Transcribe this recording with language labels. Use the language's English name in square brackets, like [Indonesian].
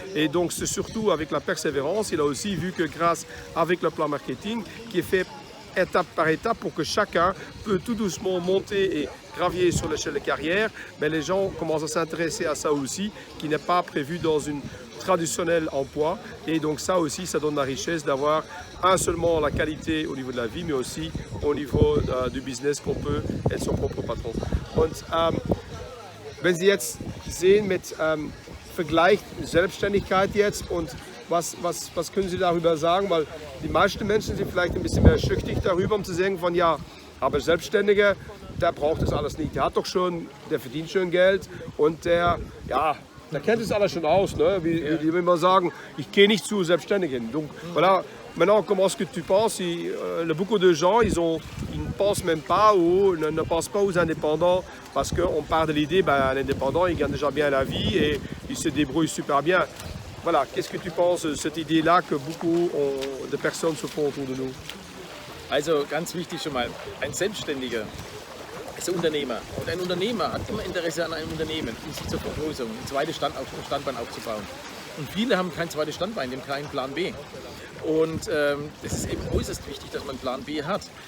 [French] Et donc c'est surtout avec la persévérance, il a aussi vu que grâce avec le plan marketing qui est fait étape par étape pour que chacun peut tout doucement monter et gravier sur l'échelle de carrière, mais les gens commencent à s'intéresser à ça aussi, qui n'est pas prévu dans une traditionnel emploi. Et donc ça aussi, ça donne la richesse d'avoir seulement la qualité au niveau de la vie, mais aussi au niveau du business qu'on peut être son propre patron. [German] Und wenn Sie jetzt sehen mit Vergleich Selbstständigkeit jetzt und was können Sie darüber sagen? Weil die meisten Menschen sind vielleicht ein bisschen mehr schüchtern darüber, um zu sagen von ja, aber Selbstständiger, der braucht das alles nicht. Der hat doch schon, der verdient schon Geld und der kennt das alles schon aus. Ne? Wie die immer sagen, ich gehe nicht zu Selbstständigen. [French] Donc voilà, maintenant comment est-ce que tu penses? Beaucoup de gens, ils ne pensent même pas ou ne pensent pas aux indépendants parce qu'on part de l'idée, l'indépendant, il gagne déjà bien la vie et il se débrouille super bien. Voilà, qu'est-ce que tu penses de cette Idee-là que beaucoup de personnes se font autour de nous? [German] Also ganz wichtig schon mal, ein Selbstständiger ist ein Unternehmer. Und ein Unternehmer hat immer Interesse an einem Unternehmen, um sich zur Vergrößerung, ein zweites Standbein aufzubauen. Und viele haben kein zweites Standbein, die haben keinen Plan B. Und es ist eben äußerst wichtig, dass man einen Plan B hat.